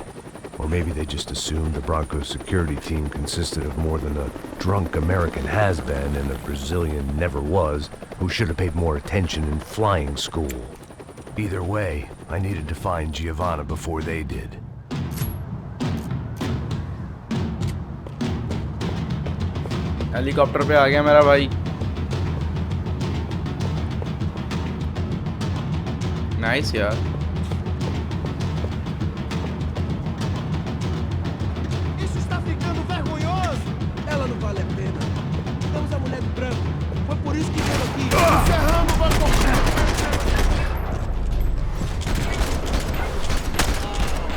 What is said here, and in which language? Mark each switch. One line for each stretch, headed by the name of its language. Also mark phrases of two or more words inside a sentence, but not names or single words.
English: Or maybe they just assumed the Broncos security team consisted of more than a drunk American has-been and a Brazilian never-was who should have paid more attention in flying school. Either way, I needed to find Giovanna before they did.
Hindi: हेलीकॉप्टर पे आ गया मेरा भाई। नाइस यार।
Portuguese: Isso está ficando vergonhoso! Ela não vale a pena. Estamos a mulher do branco. Foi por isso que veio aqui. Encerramos o banco.